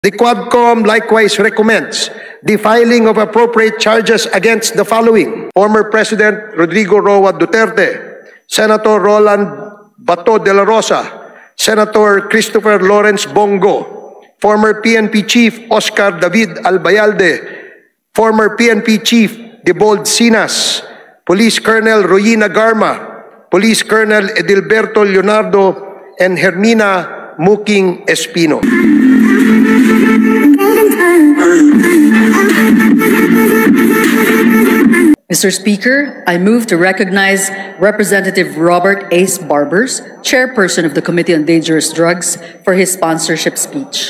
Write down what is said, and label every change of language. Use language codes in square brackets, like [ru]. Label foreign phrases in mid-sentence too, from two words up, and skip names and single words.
[en] The Quadcom likewise recommends the filing of appropriate charges against the following: former President Rodrigo Roa Duterte, Senator Roland Bato de la Rosa, Senator Christopher Lawrence Bongo, former PNP Chief Oscar David Albayalde, former PNP Chief Debold Sinas, Police Colonel Royina Garma, Police Colonel Edilberto Leonardo, and Hermina Muking Espino. Mr. Speaker, I move to recognize Representative Robert Ace Barbers, Chairperson of the Committee on Dangerous Drugs, for his sponsorship speech.